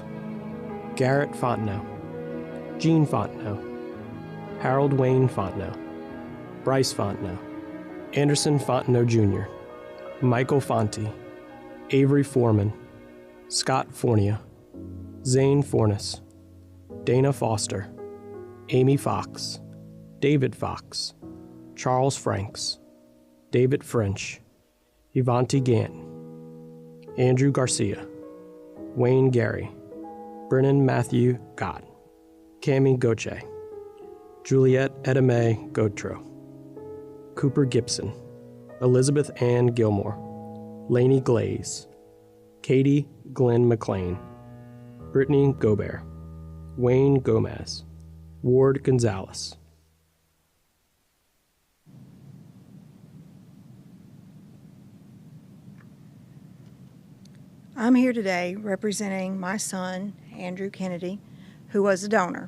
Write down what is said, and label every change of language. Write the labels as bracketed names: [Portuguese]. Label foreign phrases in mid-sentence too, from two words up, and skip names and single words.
[English] Garrett Fontenot, Jean Fontenot, Harold Wayne Fontenot, Bryce Fontenot, Anderson Fontenot Jr., Michael Fonte, Avery Foreman, Scott Fornia, Zane Fornes, Dana Foster, Amy Fox, David Fox, Charles Franks, David French, Ivanti Gant, Andrew Garcia, Wayne Gary, Brennan Matthew Gott, Cami Goche, Juliette Edame Godtro, Cooper Gibson, Elizabeth Ann Gilmore, Lainey Glaze, Katie Glenn McLean, Brittany Gobert, Wayne Gomez, Ward Gonzalez. I'm here today representing my son, Andrew Kennedy, who was a donor.